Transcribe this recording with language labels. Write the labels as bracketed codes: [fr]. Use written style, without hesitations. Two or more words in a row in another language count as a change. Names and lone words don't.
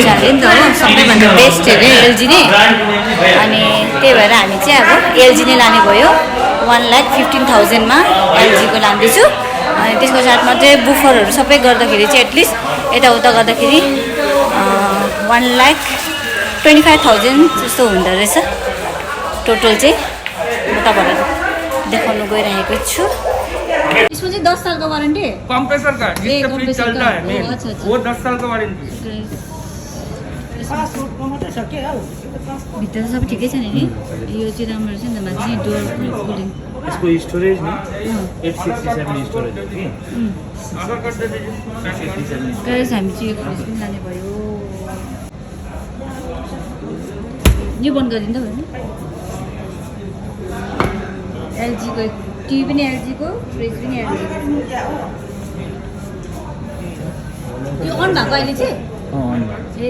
[ne] अरे नि त हो सबैभन्दा बेस्ट अरे एलजी नै अनि त्यही भएर हामी चाहिँ अब एलजी नै लाने भयो 1,15,000 मा एलजीको लाँदैछु अनि त्यसको साथमा चाहिँ बुफरहरू सबै गर्दाखेरि चाहिँ एटलिस्ट यताउता गर्दाखेरि 1,25,000 जस्तो हुँदो रहेछ टोटल चाहिँ म तपाईँहरूलाई देखाउनु गइरहेको छु इसमें चाहिँ 10 सालको वारंटी [hi] कंप्रेसर का जिसका फ्रिज चलता है मेन अच्छा, अच्छा। वो 10 साल का वारंटी है। [ne] पासपोर्टको मात्रै छ के हौ भित्र त सबै ठिकै छ नि यो चाहिँ राम्रो रहेछ नि त माथि [en] door cooling [hi] इसको स्टोरेज नहीं 867 स्टोरेज है कि आधार कार्ड दे दीजिए। [ne] गाइस हामी चाहिँ यो फ्रिज पनि लाने भयो यो बन्द गरिदिँदा भयो नि एलजी को टिभी पनि एलजी को फ्रिज पनि एलजी यो अन भएको अहिले चाहिँ ए